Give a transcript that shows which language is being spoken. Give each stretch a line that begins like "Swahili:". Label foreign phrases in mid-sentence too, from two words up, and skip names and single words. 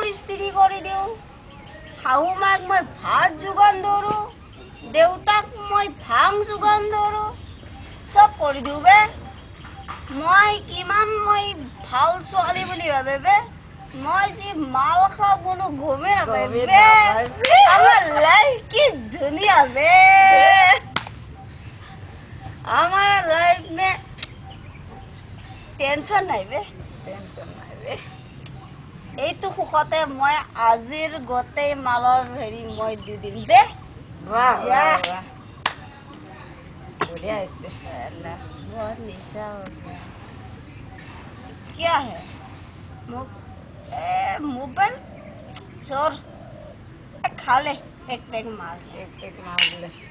Assamese: ইস্ত্ৰি কৰি দিওঁ শাহু মাক মই ভাত যোগান ধৰো দেউতাক মই ভাং যোগান ধৰো চব কৰি দিওঁ বে মই কিমান মই ভাল ছোৱালী বুলি ভাবে বে মই যি মাল খাওঁ কোনো গমে নাপায় বে আমাৰ লাইফ কি ধুনীয়া বে আমাৰ লাইফ মে টেনচন নাই বে এইটো সুখতে মই আজিৰ গোটেই মালৰ হেৰি মই দি দিম বে
Hindi: बढ़िया है बहुत निशा हो गया क्या है मोबाइल चोर खा ले एक पैक मार ले